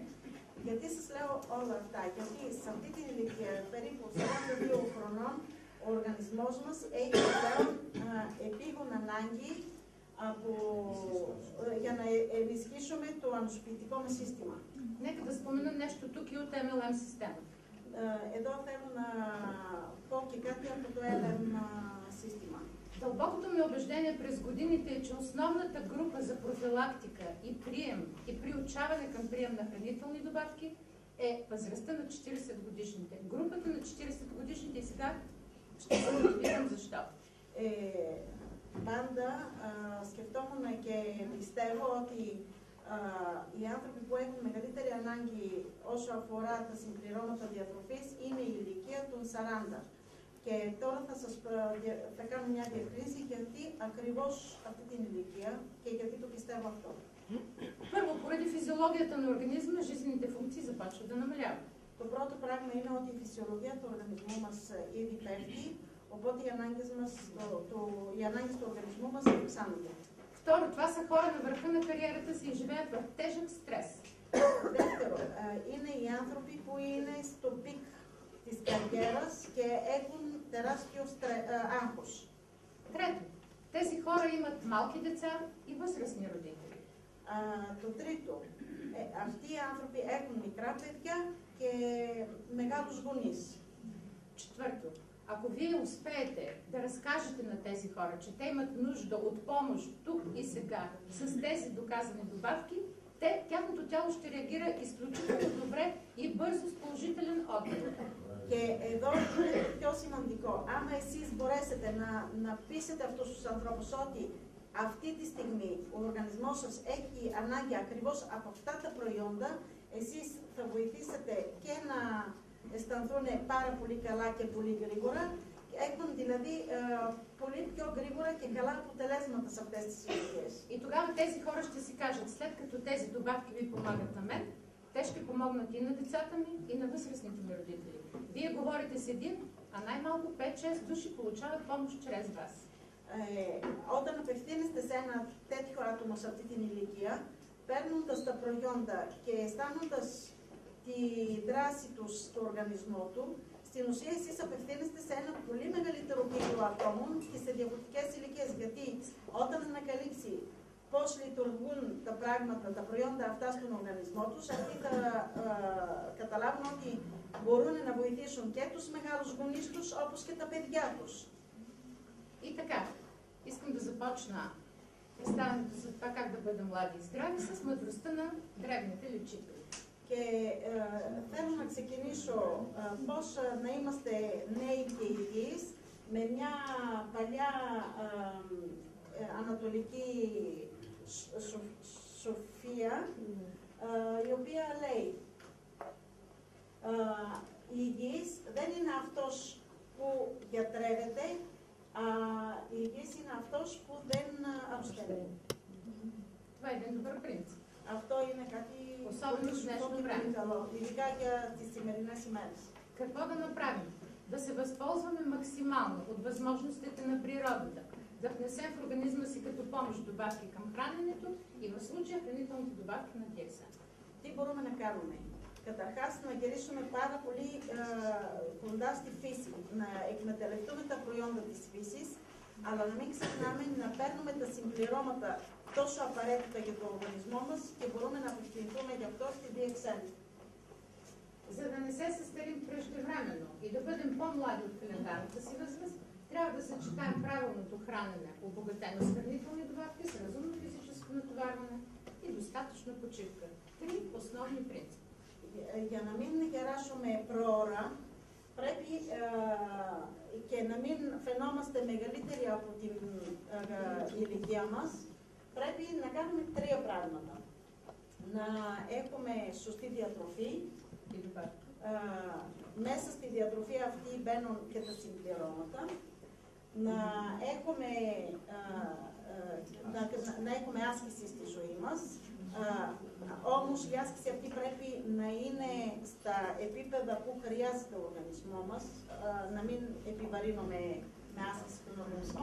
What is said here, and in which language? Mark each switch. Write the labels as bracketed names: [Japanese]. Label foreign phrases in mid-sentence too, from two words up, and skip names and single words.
[Greek] Γιατί σας λέω όλα αυτά? Γιατί σε αυτή την ηλικία, περίπου 42 χρονών, ο οργανισμός μας έχει πλέον επίγον ανάγκη για να ενισχύσουμε το ανοσοποιητικό μας σύστημα. [Bulgarian] Нека да спомена нещо тук и от MLM системата. [Greek] Εδώ θέλω να πω και κάτι από το LM σύστημα. [Bulgarian] Дълбокото ми убеждение през годините е, че основната група за профилактика и прием и приучаване към прием на хранителни добавки е възрастта на 40 годишните. Групата на 40 годишните и сега ще се мотивирам защо. [Greek] Πάντα σκεφτόμουν και πιστεύω ότι οι άνθρωποι που έχουν μεγαλύτερη ανάγκη όσο αφορά τα συμπληρώματα διατροφής είναι η ηλικία των 40. Και τώρα θα κάνω μια διευκρίνηση γιατί ακριβώς αυτή την ηλικία και γιατί το πιστεύω αυτό. [Bulgarian] Първо, поради физиологията на организма, жизнените функции започват да намаляват. [Greek] Το πρώτο πράγμα είναι ότι η φυσιολογία του οργανισμού μας ήδη πέφτει, οπότε οι ανάγκες του οργανισμού μας αυξάνονται. [Bulgarian] Второ, това са хора на върха на кариерата си и живеят в тежък стрес. [Greek] Δεύτερο, είναι οι άνθρωποι που είναι στο πικ της καριέρας και έχουν τεράστιο άγχος. [Bulgarian] Трето, тези хора имат малки деца и възрастни родители. [Greek] Το τρίτο, αυτοί οι άνθρωποι έχουν μικρά παιδιά και μεγάλους γονείς. [Bulgarian] Четвърто, ако вие успеете да разкажете на тези хора, че те имат нужда от помощ тук и сега с тези доказани добавки, тяхното тяло ще реагира изключително добре и бързо с положителен отговор. [Greek] Και εδώ είναι το πιο σημαντικό. Άμα εσείς μπορέσετε να πείσετε αυτούς τους ανθρώπους ότι αυτή τη στιγμή ο οργανισμός σας έχει ανάγκη ακριβώς από αυτά τα προϊόντα, εσείς θα βοηθήσετε και να αισθανθούν πάρα πολύ καλά και πολύ γρήγορα, έχουν δηλαδή πολύ πιο γρήγορα και καλά αποτελέσματα σε αυτές τις ηλικίες. [Bulgarian] И тогава тези хора ще си кажат, след като тези добавки ви помагат на мен, те ще помогнат и на децата ми, и на възрастните ми родители. Вие говорите с един, а най-малко 5-6 души получават помощ чрез вас. [Greek] Όταν απευθύνεστε σε ένα τέτοιο άτομο σε αυτή την ηλικία, παίρνοντας τα προϊόντα και αισθάνοντας τη δράση τους στο οργανισμό του, στην ουσία εσείς απευθύνεστε σε ένα πολύ μεγαλύτερο κύκλο ατόμων και σε διαφορετικές ηλικίες. Γιατί όταν ανακαλύψει πώς λειτουργούν τα πράγματα, τα προϊόντα αυτά στον οργανισμό τους, αυτοί θα καταλάβουν ότι μπορούν να βοηθήσουν και τους μεγάλους γονείς τους, όπως και τα παιδιά τους. [Bulgarian] И така, искам да започна представянето за това как да бъдем млади и здрави с мъдростта на древните лечители. [Greek] Και θέλω να ξεκινήσω πώς να είμαστε νέοι και υγιείς με μια παλιά ανατολική σοφία, η οποία λέει η υγιής δεν είναι αυτός που γιατρεύεται, η υγιής είναι αυτός που δεν αρρωσταίνει. [Bulgarian] Това е един добър принцип. [Greek] Αυτό είναι κάτι [Bulgarian] Особено в днешно време. [Greek] καλό, ειδικά για τις σημερινές ημέρες. [Bulgarian] Какво да направим? Да се възползваме максимално от възможностите на природата, да внесем в организма си като помощ добавки към храненето и в случая хранителните добавки на DXN. [Greek] Τι μπορούμε να κάνουμε? Καταρχάς, να γυρίσουμε πάρα πολύ κοντά στη φύση, να εκμεταλλευτούμε τα προϊόντα της φύσης, αλλά να μην ξεχνάμε να παίρνουμε τα συμπληρώματα τόσο απαραίτητα για τον οργανισμό μας και μπορούμε να απευθυνθούμε γι' αυτό στη DXN. [Bulgarian] За да не се състарим преждевременно и да бъдем по-млади от календарната си възраст, трябва да съчетаем правилното хранене, обогатено с хранителни добавки, с разумно физическо натоварване и достатъчно почивка. Три основни принципи. [Greek] Για να μην γεράσουμε προώρα, πρέπει και να μην φαινόμαστε μεγαλύτεροι από την ηλικία μας, πρέπει να κάνουμε τρία πράγματα. Να έχουμε σωστή διατροφή, μέσα στη διατροφή αυτή μπαίνουν και τα συμπληρώματα, να έχουμε άσκηση στη ζωή μας, όμως η άσκηση αυτή πρέπει να είναι στα επίπεδα που χρειάζεται ο οργανισμό μας, να μην επιβαρύνουμε με άσκηση τον οργανισμό.